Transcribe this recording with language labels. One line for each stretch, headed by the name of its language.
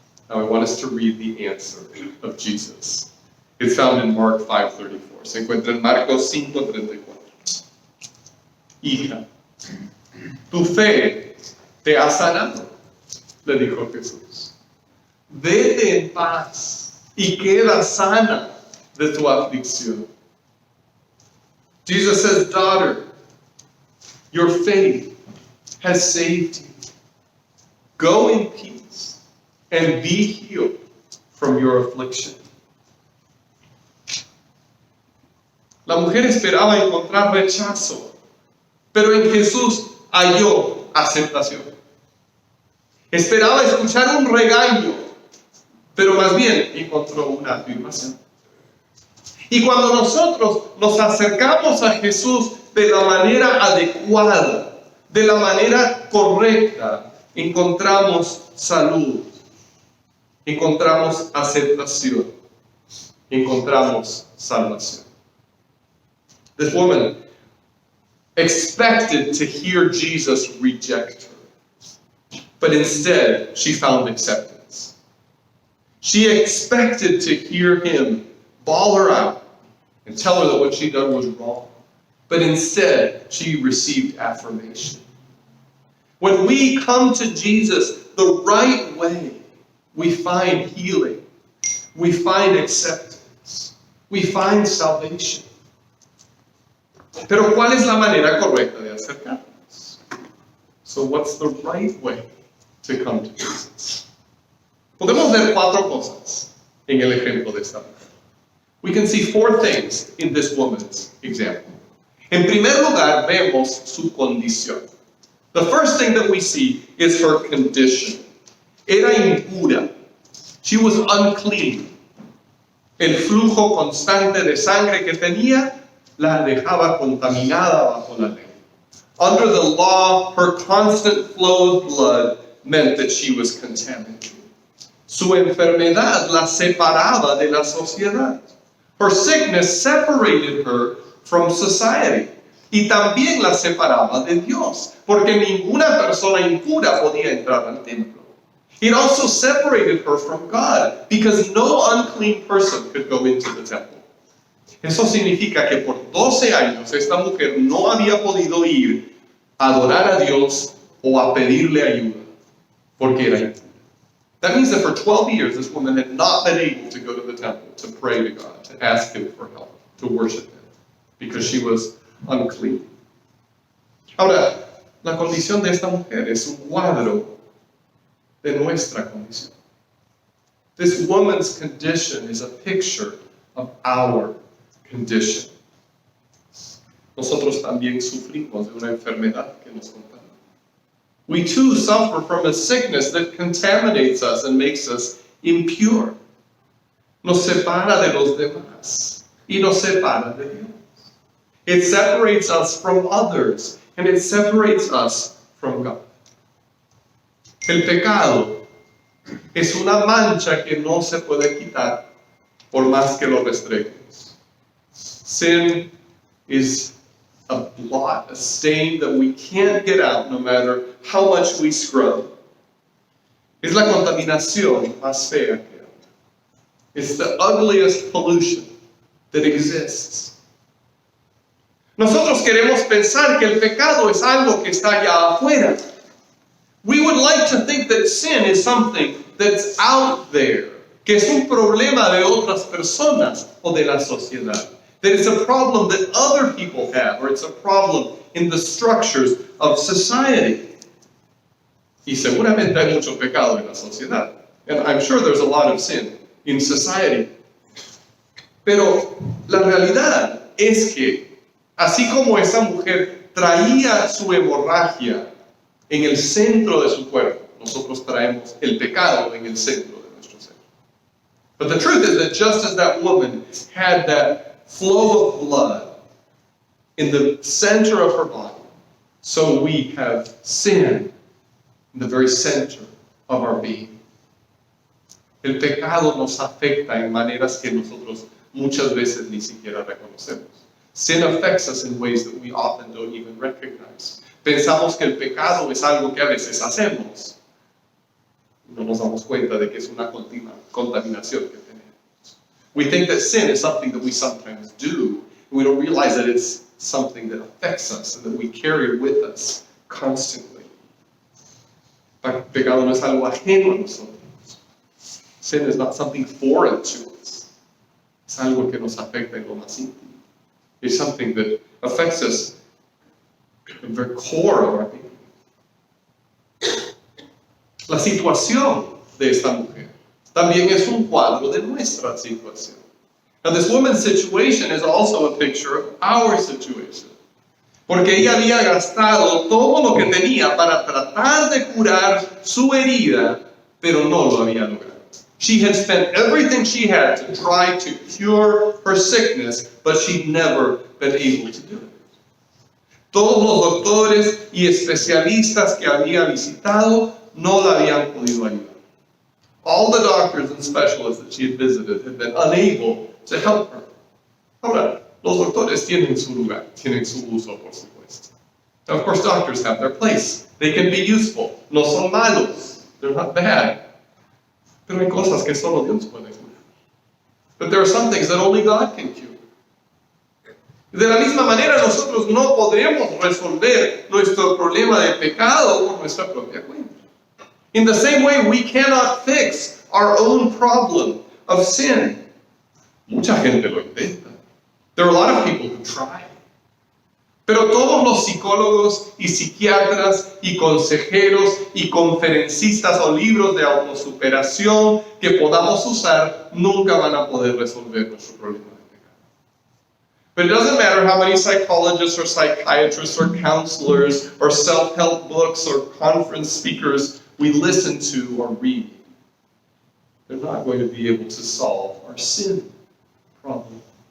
English: Now I want us to read the answer of Jesus. It's found in Mark 5:34.
Spanish: Se encuentra en Marcos 5:34. Hija, tu fe te ha sanado, le dijo Jesús. Vete en paz y queda sana de tu aflicción.
English: Jesus says, daughter, your faith has saved you. Go in peace and be healed from your affliction.
Spanish: La mujer esperaba encontrar rechazo, pero en Jesús halló aceptación. Esperaba escuchar un regaño, pero más bien encontró una afirmación. Y cuando nosotros nos acercamos a Jesús de la manera adecuada, de la manera correcta, encontramos salud, encontramos aceptación, encontramos salvación.
English: This woman expected to hear Jesus reject her, but instead she found acceptance. She expected to hear him bawl her out, and tell her that what she'd done was wrong. But instead, she received affirmation. When we come to Jesus the right way, we find healing. We find acceptance. We find salvation.
Spanish: Pero ¿cuál es la manera correcta de acercarnos?
English: So what's the right way to come to Jesus?
Spanish: Podemos ver cuatro cosas en el ejemplo de esta mujer.
English: We can see four things in this woman's example.
Spanish: En primer lugar, vemos su condición.
English: The first thing that we see is her condition.
Spanish: Era impura.
English: She was unclean.
Spanish: El flujo constante de sangre que tenía la dejaba contaminada bajo la ley.
English: Under the law, her constant flow of blood meant that she was contaminated.
Spanish: Su enfermedad la separaba de la sociedad.
English: Her sickness separated her from society.
Spanish: Y también la separaba de Dios, porque ninguna persona impura podía entrar al templo.
English: It also separated her from God, because no unclean person could go into the temple.
Spanish: Eso significa que por 12 años esta mujer no había podido ir a adorar a Dios o a pedirle ayuda, porque era impura.
English: That means that for 12 years this woman had not been able to go to the temple to pray to God, to ask Him for help, to worship Him, because she was unclean.
Spanish: Ahora, la condición de esta mujer es un cuadro de nuestra condición.
English: This woman's condition is a picture of our condition.
Spanish: Nosotros también sufrimos de una enfermedad que nos contamina.
English: We too suffer from a sickness that contaminates us and makes us impure.
Spanish: Nos separa de los demás y nos separa de Dios.
English: It separates us from others, and it separates us from God.
Spanish: El pecado es una mancha que no se puede quitar por más que lo restreguemos.
English: Sin is a blot, a stain that we can't get out no matter how much we scrub.
Spanish: Es la contaminación más fea que hay.
English: It's the ugliest pollution that exists.
Spanish: Nosotros queremos pensar que el pecado es algo que está allá afuera.
English: We would like to think that sin is something that's out there,
Spanish: que es un problema de otras personas o de la sociedad.
English: That it's a problem that other people have, or it's a problem in the structures of society.
Spanish: Y seguramente hay mucho pecado en la sociedad.
English: And I'm sure there's a lot of sin in society.
Spanish: Pero la realidad es que así como esa mujer traía su hemorragia en el centro de su cuerpo, nosotros traemos el pecado en el centro de nuestro ser.
English: But the truth is that just as that woman had that flow of blood in the center of her body, so we have sin in the very center of our being.
Spanish: El pecado nos afecta en maneras que nosotros muchas veces ni siquiera reconocemos.
English: Sin affects us in ways that we often don't even recognize.
Spanish: Pensamos que el pecado es algo que a veces hacemos. No nos damos cuenta de que es una contaminación que tenemos.
English: We think that sin is something that we sometimes do. And we don't realize that it's something that affects us and that we carry with us constantly.
Spanish: El pecado no es algo ajeno a nosotros.
English: Sin is not something foreign to us.
Spanish: Es algo que nos afecta en lo más íntimo.
English: It's something that affects us at the very core of our being.
Spanish: La situación de esta mujer también es un cuadro de nuestra situación.
English: Now, this woman's situation is also a picture of our situation.
Spanish: Porque ella había gastado todo lo que tenía para tratar de curar su herida, pero no lo había logrado.
English: She had spent everything she had to try to cure her sickness, but she'd never been able to do it.
Spanish: Todos los doctores y especialistas que había visitado no la habían podido ayudar.
English: All the doctors and specialists that she had visited had been unable to help her.
Spanish: Ahora, los doctores tienen su lugar, tienen su uso, por supuesto.
English: Now, of course, doctors have their place. They can be useful.
Spanish: No son malos.
English: They're not bad.
Spanish: Pero hay cosas que solo Dios puede curar.
English: But there are some things that only God can cure.
Spanish: De la misma manera, nosotros no podemos resolver nuestro problema de pecado por nuestra propia cuenta.
English: In the same way, we cannot fix our own problem of sin.
Spanish: Mucha gente lo intenta.
English: There are a lot of people who try.
Spanish: Pero todos los psicólogos y psiquiatras y consejeros y conferencistas o libros de autosuperación que podamos usar nunca van a poder resolver nuestro problema de pecado.
English: But it doesn't matter how many psychologists or psychiatrists or counselors or self-help books or conference speakers we listen to or read. They're not going to be able to solve our sin problem.